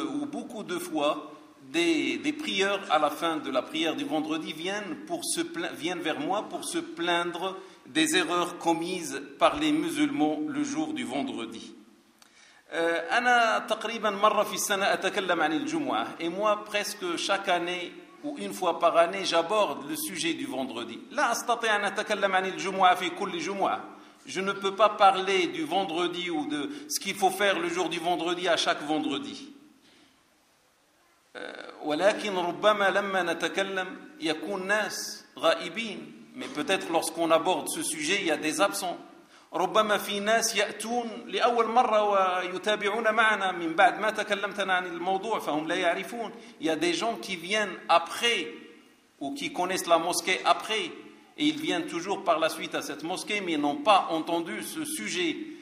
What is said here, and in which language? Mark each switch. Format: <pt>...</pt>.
<fr>beaucoup de fois des prieurs à la fin de la prière du vendredi viennent vers moi pour se plaindre des erreurs commises par les musulmans le jour du vendredi.</fr> <ar>أنا تقريبا مرة في السنة أتكلم عن الجمعة.</ar> <fr>Et moi presque chaque année ou une fois par année j'aborde le sujet du vendredi.</fr> <ar>لا أستطيع أن أتكلم عن الجمعة في كل جمعة.</ar> <fr>Je ne peux pas parler du vendredi ou de ce qu'il faut faire le jour du vendredi à chaque vendredi.</fr> <ar>ولكن ربما لما نتكلم يكون ناس غائبين.</ar> <fr>Mais peut-être lorsqu'on aborde ce sujet il y a des absents.</fr> <ar>ربما في ناس يأتون لأول مرة ويتابعون معنا من بعد ما تكلمتنا عن الموضوع فهم لا يعرفون.</ar> <fr>Il y a des gens qui viennent après ou qui connaissent la mosquée après et ils viennent toujours par la suite à cette mosquée mais n'ont pas entendu ce sujet.</fr>